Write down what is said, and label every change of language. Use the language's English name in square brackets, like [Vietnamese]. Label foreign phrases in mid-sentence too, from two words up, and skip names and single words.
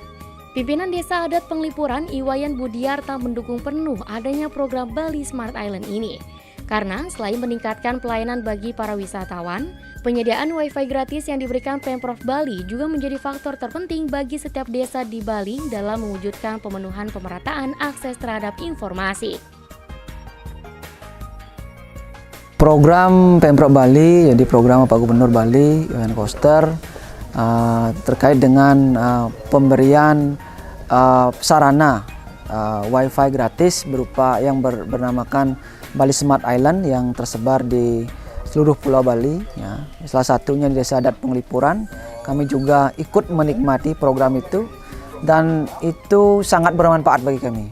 [Indonesian] Pimpinan Desa Adat Penglipuran, Iwayan Budiarta, mendukung penuh adanya program Bali Smart Island ini. Karena selain meningkatkan pelayanan bagi para wisatawan, penyediaan Wi-Fi gratis yang diberikan Pemprov Bali juga menjadi faktor terpenting bagi setiap desa di Bali dalam mewujudkan pemenuhan pemerataan akses terhadap informasi. Program Pemprov Bali, jadi program Pak Gubernur Bali, Iwayan Koster, terkait dengan pemberian sarana Wi-Fi gratis berupa yang bernamakan Bali Smart Island yang tersebar di seluruh Pulau Bali. Ya. Salah satunya di Desa Adat Penglipuran, kami juga ikut menikmati program itu dan itu sangat bermanfaat bagi kami.